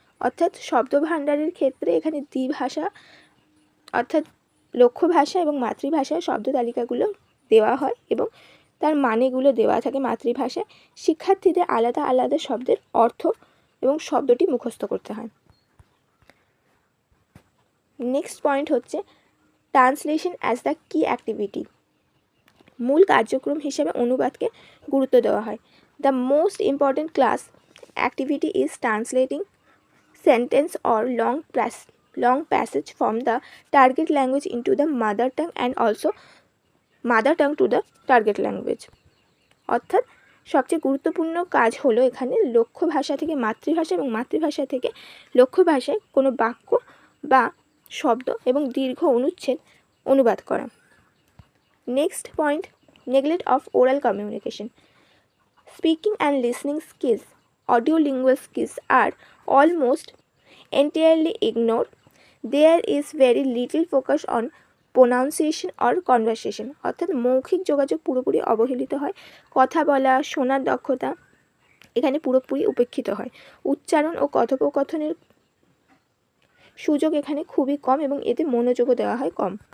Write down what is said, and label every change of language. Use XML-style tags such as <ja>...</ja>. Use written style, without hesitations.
<bn>অর্থাৎ শব্দভাণ্ডারের ক্ষেত্রে এখানে দ্বিভাষা অর্থাৎ লক্ষ্য ভাষা এবং মাতৃভাষায় শব্দ তালিকাগুলো দেওয়া হয় এবং তার মানেগুলো দেওয়া থাকে মাতৃভাষায়। শিক্ষার্থীদের আলাদা আলাদা শব্দের অর্থ এবং শব্দটি মুখস্থ করতে হয়।</bn> <en>Next point হচ্ছে translation as the key activity.</en> <bn>মূল কার্যক্রম হিসেবে অনুবাদকে গুরুত্ব দেওয়া হয়।</bn> <en>The most important class activity is translating sentence or long passage from the target language into the mother tongue and also mother tongue to the target language।</en> <bn>অর্থাৎ সবচেয়ে গুরুত্বপূর্ণ কাজ হলো এখানে লক্ষ্য ভাষা থেকে মাতৃভাষা এবং মাতৃভাষা থেকে লক্ষ্য ভাষায় কোনো বাক্য বা শব্দ এবং দীর্ঘ অনুচ্ছেদ অনুবাদ করা।</bn> <en>Next point, neglect of oral communication. Speaking and listening skills, audiolingual skills are almost entirely ignored. There is very little focus on pronunciation or conversation।</en> <bn>অর্থাৎ মৌখিক যোগাযোগ পুরোপুরি অবহেলিত হয়। কথা বলা, শোনার দক্ষতা এখানে পুরোপুরি উপেক্ষিত হয়। উচ্চারণ ও কথোপকথনের সুযোগ এখানে খুবই কম এবং এতে মনোযোগও দেওয়া হয় কম।</bn>